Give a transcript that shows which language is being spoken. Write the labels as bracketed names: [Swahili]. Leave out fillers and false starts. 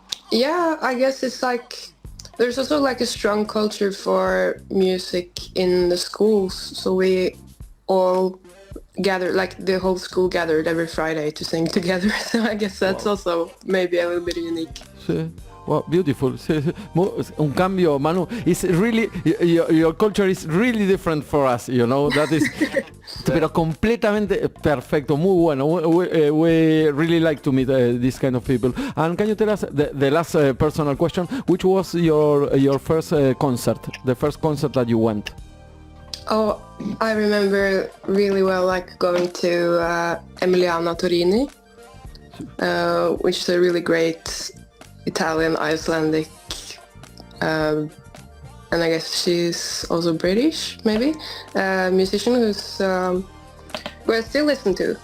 [English] Yeah, I guess it's like there's also like a strong culture for music in the schools, so we all gathered, like the whole school gathered every Friday to sing together, so I guess that's also maybe a little bit unique. [Spanish] Sí. [English] Wow, beautiful. [Spanish] Un cambio, Manu. [English] It's really, your culture is really different for us, you know. That is, [Spanish] pero completamente perfecto, muy bueno. [English] We really like to meet this kind of people. And can you tell us the last personal question? Which was your first concert, the first concert that you went? Oh, I remember really well, like going to Emiliana Torini, which is a really great Italian, Icelandic, and I guess she's also British, maybe, musician who I still listen to.